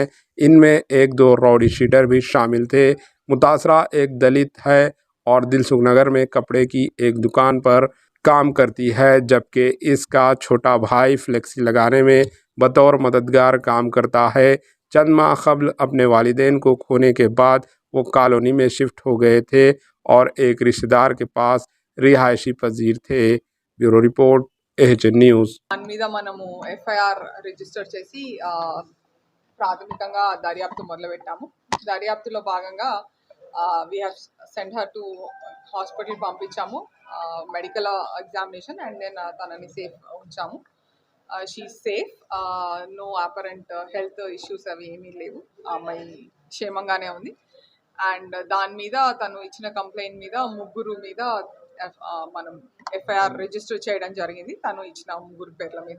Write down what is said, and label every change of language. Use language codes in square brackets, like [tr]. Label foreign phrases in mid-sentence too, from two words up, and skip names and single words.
[ur] ان میں 1-2 راؤڈی شیٹر بھی شامل تھے۔ متاثرہ ایک دلت ہے اور دلسکھ نگر میں کپڑے کی ایک دکان پر کام کرتی ہے، جبکہ اس کا چھوٹا بھائی فلیکسی لگانے میں بطور مددگار کام کرتا ہے۔ چند ماہ قبل اپنے والدین کو کھونے کے بعد وہ کالونی میں شفٹ ہو گئے تھے اور ایک رشتہ دار کے پاس رہائشی پذیر تھے۔ [en] Bureau Report [te] AHN న్యూస్। దాని మీద మనము [en] FIR register [te] చేసి ప్రాథమికంగా దర్యాప్తు మొదలుపెట్టాము. దర్యాప్తులో భాగంగా [en] we have sent her to [te] హాస్పిటల్ పంపించాము, [en] medical examination and then [te] తనని సేఫ్ ఉంచాము. [en] she is safe, no apparent health issues [te] అవి ఏమీ లేవు, అమ్మాయి క్షేమంగానే ఉంది. అండ్ దాని మీద తను ఇచ్చిన కంప్లైంట్ మీద 3 మీద మనం [en] FIR register [te] చేయడం జరిగింది, తను ఇచ్చిన 3 పేర్ల మీద.